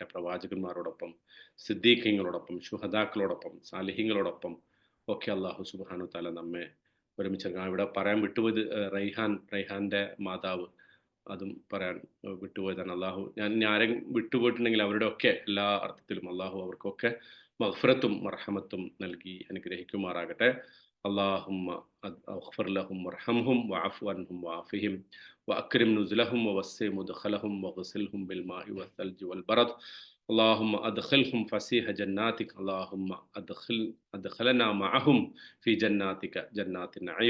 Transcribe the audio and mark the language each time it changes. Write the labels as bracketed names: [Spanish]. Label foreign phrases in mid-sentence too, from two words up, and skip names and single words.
[Malayalam] പ്രവാചകന്മാരോടൊപ്പം, സിദ്ദീഖീങ്ങളോടൊപ്പം, ശുഹദാക്കളോടൊപ്പം, സാലിഹീങ്ങളോടൊപ്പം ഒക്കെ അള്ളാഹു [Arabic] سبحانه وتعالى [Malayalam] നമ്മെ ഒരുമിച്ച്. ഇവിടെ പറയാൻ വിട്ടുപോയത് റൈഹാൻ്റെ മാതാവ്, അതും പറയാൻ വിട്ടുപോയതാണ്. അള്ളാഹു ഞാൻ ആരെങ്കിലും വിട്ടുപോയിട്ടുണ്ടെങ്കിൽ അവരുടെ ഒക്കെ എല്ലാ അർത്ഥത്തിലും അള്ളാഹു അവർക്കൊക്കെ മഗ്ഫിറത്തും മർഹമത്തും നൽകി അനുഗ്രഹിക്കുമാറാകട്ടെ. [Arabic] اللهم اغفر لهم وارحمهم واعف عنهم وعافهم واكرم نزلهم ووسع مدخلهم واغسلهم بالماء والثلج والبرد اللهم أدخلهم فسيح جناتك، اللهم أدخلنا معهم في جناتك جنات النعيم.